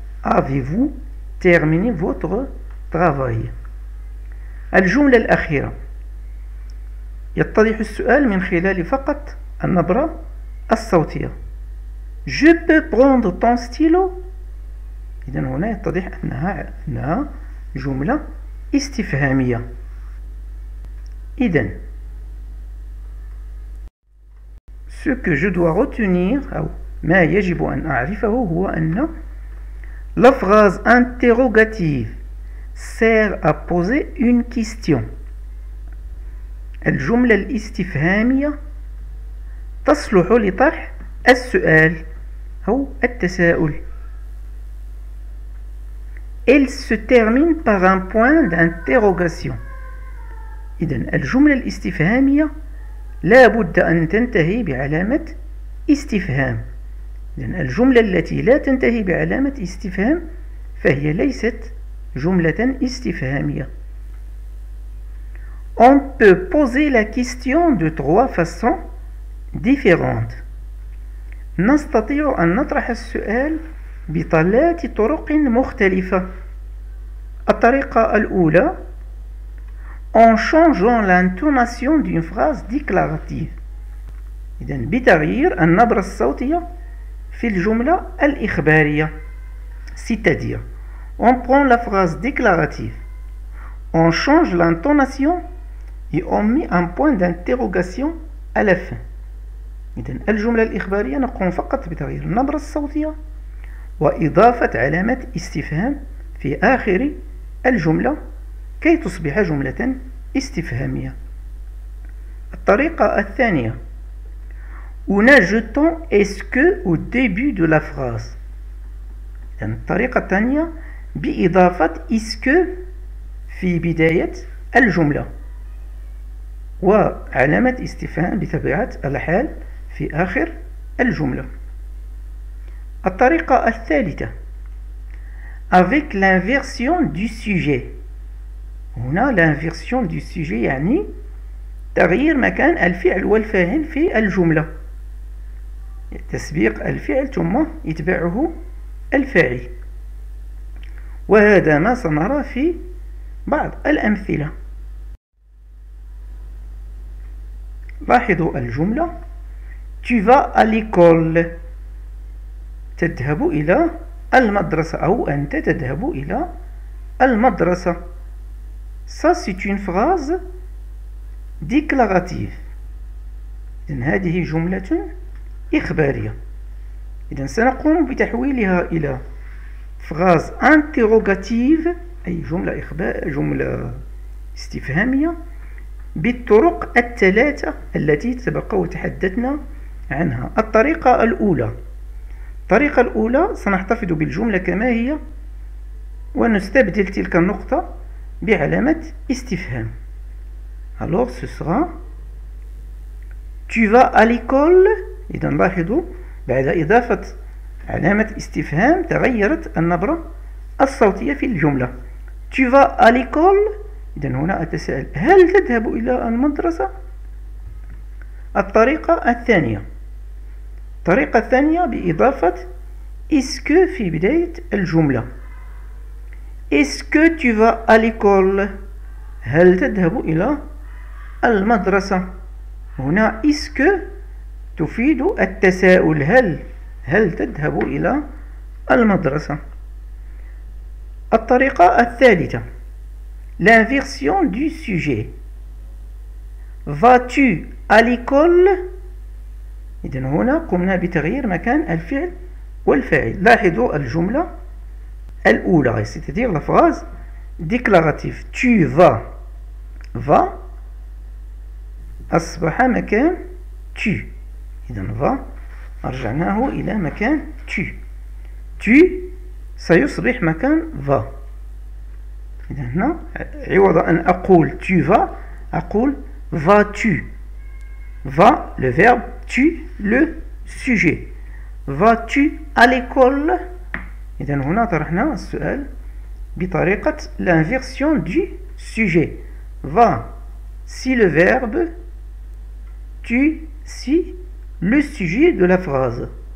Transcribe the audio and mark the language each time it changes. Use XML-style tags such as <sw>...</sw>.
<fr>Avez-vous terminé votre travail؟</fr> <ar>الجملة الأخيرة يتضح السؤال من خلال فقط النبرة الصوتية.</ar> <fr>Je peux prendre ton stylo؟</fr> <ar>إذن هنا يتضح أنها جملة استفهامية. إذن</ar> <fr>ce que je dois retenir</fr> <ar>أو ما يجب أن أعرفه هو أن</ar> <fr>la phrase interrogative sert à poser une question.</fr> <ar>الجملة الاستفهامية تصلح لطرح السؤال أو التساؤل.</ar> <fr>Elle se termine par un point d'interrogation.</fr> <ar>إذن الجملة الاستفهامية لا بد أن تنتهي بعلامة استفهام. إذن الجملة التي لا تنتهي بعلامة استفهام فهي ليست جملة استفهامية.</ar> <fr>On peut poser la question de trois façons différentes.</fr> <ar>نستطيع أن نطرح السؤال بثلاث طرق مختلفة. الطريقة الأولى</ar> <fr>en changeant l'intonation d'une phrase déclarative.</fr> <ar>إذن بتغيير النبرة الصوتية في الجملة الإخبارية.</ar> <fr>C'est-à-dire on prend la phrase déclarative, on change l'intonation et on met un point d'interrogation à la fin.</fr> <ar>إذن الجملة الإخبارية نقوم فقط بتغيير النبرة الصوتية وإضافة علامة استفهام في آخر الجملة كي تصبح جملة استفهامية. الطريقة الثانية</ar> <fr>en ajoutant est-ce que au début de la phrase.</fr> <ar>يعني الطريقة الثانية بإضافة est-ce que في بداية الجملة وعلامة استفهام بطبيعة الحال في آخر الجملة. الطريقة الثالثة</ar> <fr>avec l'inversion du sujet.</fr> <ar>هنا l'inversion du sujet يعني تغيير مكان الفعل والفاعل في الجملة، تسبيق الفعل ثم يتبعه الفاعل، وهذا ما سنرى في بعض الأمثلة. لاحظوا الجملة</ar> <fr>Tu vas à l'école.</fr> <ar>تذهب إلى المدرسة أو أنت تذهب إلى المدرسة.</ar> <fr>Ça c'est une phrase déclarative.</fr> <ar>إذن هذه جملة إخبارية. إذن سنقوم بتحويلها إلى phrase interrogative أي جملة استفهامية بالطرق الثلاثة التي سبق وتحدثنا عنها. الطريقة الأولى سنحتفظ بالجملة كما هي ونستبدل تلك النقطة بعلامة استفهام.</ar> <fr>Alors ce sera Tu vas à l'école.</fr> <ar>إذا لاحظوا بعد إضافة علامة استفهام تغيرت النبرة الصوتية في الجملة.</ar> <fr>Tu vas à l'école.</fr> <ar>إذا هنا أتساءل هل تذهب إلى المدرسة؟ الطريقة الثانية بإضافة est-ce que في بداية الجملة.</ar> <fr>Est-ce que tu vas à l'école؟</fr> <ar>هل تذهب إلى المدرسة؟ هنا est-ce que تفيد التساؤل هل تذهب إلى المدرسة؟ الطريقة الثالثة l'inversion du sujet.</ar> <fr>Vas-tu à l'école؟</fr> <ar>إذن هنا قمنا بتغيير مكان الفعل والفاعل. لاحظوا الجملة الأولى</ar> <fr>c'est-à-dire la phrase déclarative tu vas</fr> <ar>أصبح مكان</ar> <fr>tu.</fr> <ar>إذن va رجعناه إلى مكان tu سيصبح مكان va. إذن هنا عوض أن أقول tu vas أقول vas-tu.</ar> <fr>Va le verbe, tu le sujet. Vas-tu à l'école؟</fr> <ar>إذن هنا طرحنا السؤال بطريقة l'inversion du sujet.</ar> <fr>Va si le verbe, tu si le sujet de la phrase.</fr>